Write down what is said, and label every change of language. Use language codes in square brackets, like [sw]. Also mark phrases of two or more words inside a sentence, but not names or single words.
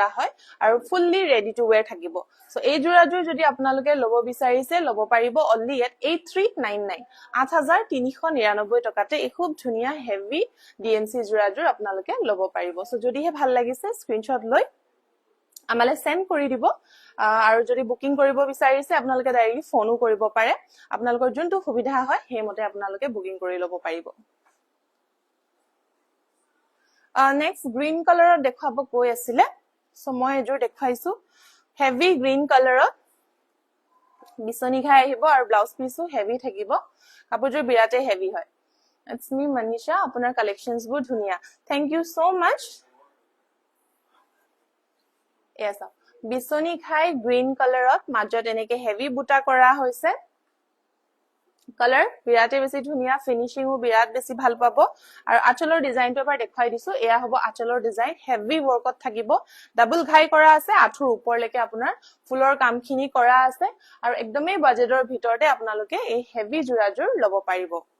[as] হয় আৰু ফুললি [en] ready to wear [as] থাকিব সো এই জোৰাজোৰ যদি আপোনালোকে লব বিচাৰিছে লব পাৰিব [en] only at [as] 8399 8399 টকাতে এই খুব ধুনিয়া হেভি ডিএমসি জোৰাজোৰ আপোনালোকে লব পাৰিব সো যদিহে ভাল লাগিছে স্ক্ৰিনশ্বট লৈ আমালে সেন্ড কৰি দিব আৰু যদি বুকিং কৰিব বিচাৰিছে আপোনালোকে ডাইৰেক্টলি ফোনো কৰিব পাৰে আপোনালোকৰ যোনটো সুবিধা হয় হেমতে আপোনালোকে বুকিং কৰি লব পাৰিব নেক্সট [en] green colourত [as] দেখাব কৈ আছিল সো মই এজোৰ দেখাইছো [en] heavy green colourত [as] বিচনী ঘাই আহিব আৰু [en] blouse pieceও [as] হেভি থাকিব কাপোৰজোৰ বিৰাটে হেভি হয় [en] it's me [as] মনীষা আপোনাৰ কালেকশনস বোৰ ধুনিয়া [en] thank you so much [as] এসা বিচনী ঘাই [en] green colourত [as] মাজত এনেকে হেভি বুটা কৰা হৈছে কালাৰ বিৰাটে বেছি ধুনিয়া ফিনিশিংও বিৰাট বেছি ভাল পাব আৰু আঁচলৰ ডিজাইনটো এবাৰ দেখাই দিছো এয়া হ'ব আঁচলৰ ডিজাইন [en] heavy workত [as] থাকিব ডাবল ঘাই কৰা আছে আঁঠুৰ ওপৰলৈকে আপোনাৰ ফুলৰ কামখিনি কৰা আছে আৰু একদমই বাজেটৰ ভিতৰতে আপোনালোকে এই হেভি জোৰাজোৰ লব পাৰিব